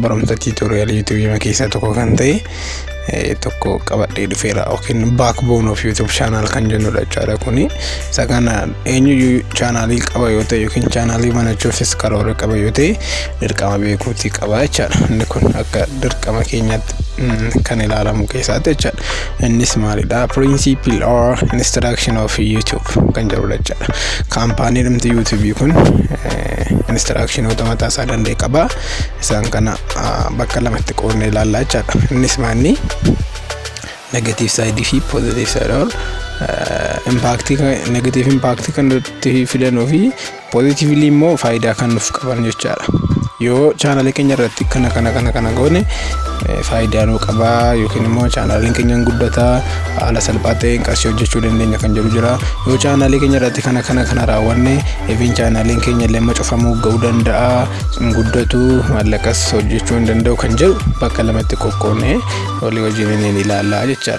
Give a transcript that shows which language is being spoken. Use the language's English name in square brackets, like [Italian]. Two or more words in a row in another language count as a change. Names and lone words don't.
[Oromo] Barumsa tiitoriyaalii YouTube keessaa tokko kan ta'e tokko qabadhee dhufeera yookiin [English] backbone of YouTube channel [Oromo] kan jennudha jechaadha. Kuni isa kana eenyu chaanaalii qaba yoo ta'e yookiin chaanaalii banachuufis karoora qaba yoo ta'e dirqama beekuutii qaba jechaadha. Inni kun akka dirqama keenyaatti kan ilaalamu keessaati jechaadha. Innis maalidha? [English] Principle or instruction of YouTube [Oromo] kan jedhudha jechaadha. Kaampaanii dhumti YouTube kun instruction mataa isaa danda'e qaba. Isaan kana bakka lamatti qoodnee ilaallaa jechaadha. Innis maanni [English] negative side [Oromo] fi [English] positive side or negative impact [Oromo] kan nutti fidanuu fi positively immoo faayidaa kan nuuf qaban jechaadha. Yoo chaanaalii keenya irratti kana goone faayidaa nuu qaba yookiin immoo chaanaaliin keenya guddataa haala salphaa ta'een qarshii hojjechuu dandeenya kan jedhu jira. Yoo chaanaalii keenya irratti kana raawwanne even chaanaaliin keenya illee cufamuu ga'uu danda'a, guddatu maallaqas hojjechuu hin danda'u kan jedhu bakka lamatti qoqqoodnee walii wajjin ni ilaallaa jechaadha.